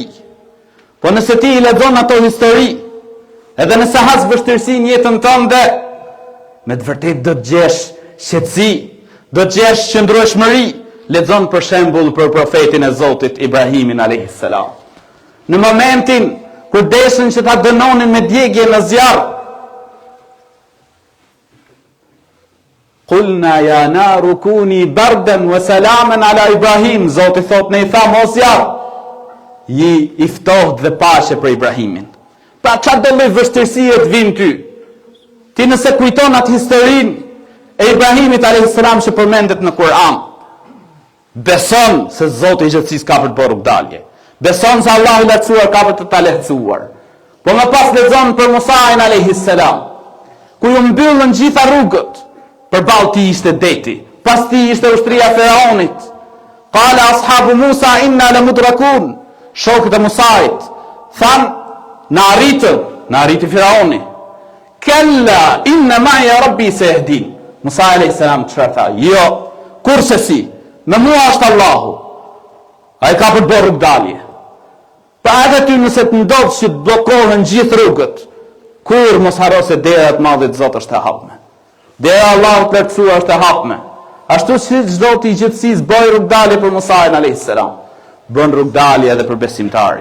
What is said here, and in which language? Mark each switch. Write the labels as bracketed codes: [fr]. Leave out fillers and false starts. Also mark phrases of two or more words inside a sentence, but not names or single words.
[sq] Po nëse ti i lexon ato histori, edhe nëse has vështirësi në jetën tënde, me të vërtetë do të gjesh qetësi, do të gjesh qëndrueshmëri. Lexon për shembull për profetin e Zotit Ibrahimin [ar] عليه السلام. [sq] Në momentin kur deshin që ta dënonin me djegje në zjarr, [ar] قلنا يا نار كوني بردا وسلاما على إبراهيم. [sq] Zoti thot, ne i tha mos zjarr, i ftoht dhe paqe për Ibrahimin. Pra çfarë do lloj vështirësie të vinë ty? Ti nëse kujton atë historinë e Ibrahimit [ar] عليه السلام [sq] që përmendet në Kur'an, beson se Zoti i gjithësisë ka për të bërë rrugdalje. Beson se Allahu i lartësuar ka për të ta lehtësuar. Po më pas lexon për Musa'in [ar] عليه السلام, [sq] ku ju mbyllën gjitha rrugët. Përballë ti ishte deti, pas ti ishte ushtria Faraonit. [ar] قال أصحاب موسى إنا لمدركون. [sq] Shokët e Musait than, na arriti Faraoni. [ar] كلا إن معي ربي سيهدين. [sq] Musa [ar] عليه السلام [sq] çfarë tha? Jo, kurse si, me mua është Allahu. Ai ka për të bërë rrugdalje. Pa edhe ty nëse të ndodhë që të blokohen gjithë rrugët, kur mos haro se dera e madhe të Zotit është e hapme. Dera Allahut të lartësuar është e hapme. Ashtu si Zoti i gjithësisë bëri rrugdalje për Musa'in [ar] عليه السلام, [sq] bën rrugdalje edhe për besimtarin.